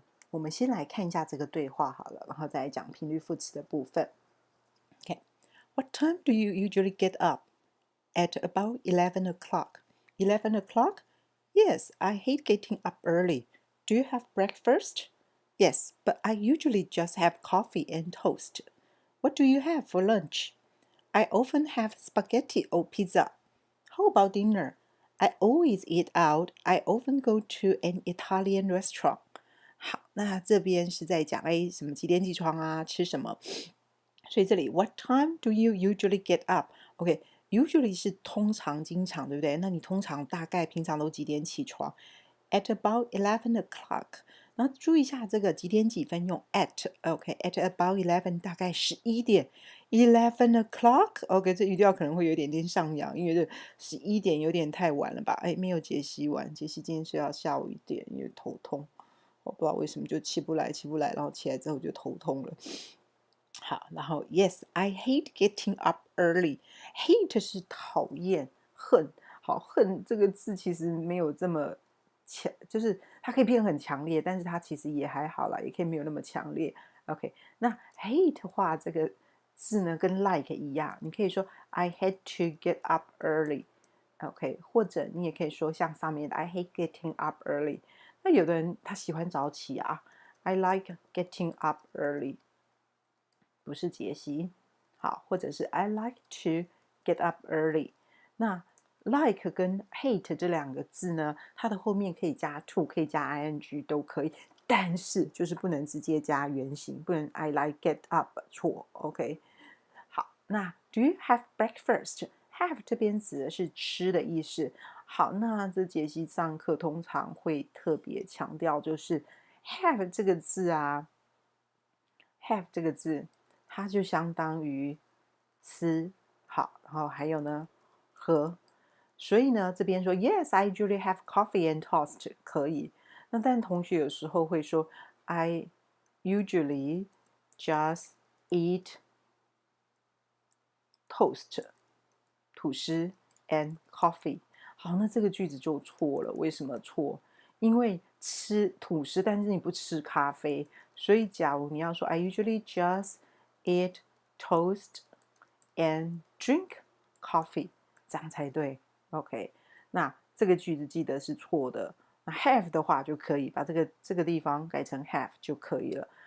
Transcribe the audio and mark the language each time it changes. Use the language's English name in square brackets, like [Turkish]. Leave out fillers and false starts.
[Chinese] 我们先来看一下这个对话好了，然后再来讲频率副词的部分。 [English] Okay, what time do you usually get up? At about 11 o'clock. 11 o'clock? Yes, I hate getting up early. Do you have breakfast? Yes, but I usually just have coffee and toast. What do you have for lunch? I often have spaghetti or pizza. How about dinner? I always eat out. I often go to an Italian restaurant. [Chinese] 好，那这边是在讲什么几点起床啊，吃什么？ [English] 所以这里 What time do you usually get up? [Chinese] OK，usually 是通常、经常，对不对？那你通常大概平常都几点起床？ [English] At about 11 o'clock。 [Chinese] 然后注意一下这个几点几分用 at，OK，at about 11大概11点，11 o'clock，OK，这语调可能会有点点上扬，因为这11点有点太晚了吧？哎，没有杰西晚，杰西今天睡到下午1点，因为头痛。我不知道为什么就起不来，然后起来之后就头痛了。好，然后 [English] Yes, I hate getting up early. [Chinese] Hate 是讨厌、恨。好，恨这个字其实没有这么强，就是它可以变很强烈，但是它其实也还好啦，也可以没有那么强烈。 OK，那 hate 的话，这个字呢跟 like 一样，你可以说 [English] I hate to get up early。 [Chinese] OK，或者你也可以说像上面的 [English] I hate getting up early。 [Chinese] 那有的人他喜欢早起啊， [English] I like getting up early， [Chinese] 不是解析。好，或者是 [English] I like to get up early。 [Chinese] 那 like 跟 hate 这两个字呢，它的后面可以加 to，可以加 ing 都可以，但是就是不能直接加原形，不能 [English] I like get up [Chinese] 错。 OK，好，那 [English] Do you have breakfast？ [Chinese] Have 这边指的是吃的意思。好，那这节期上课通常会特别强调，就是 have 这个字啊，have 这个字，它就相当于吃。好，然后还有呢，喝。所以呢，这边说 [English] Yes, I usually have coffee and toast [Chinese] 可以。那但同学有时候会说 [English] I usually just eat toast [Chinese] 吐司 [English] and coffee。 [Chinese] 好，那这个句子就错了。为什么错？因为吃吐司，但是你不吃咖啡，所以假如你要说 [English] I usually just eat toast and drink coffee， [Chinese] 这样才对。 OK，那这个句子记得是错的。那 have 的话就可以把这个地方改成 have 就可以了。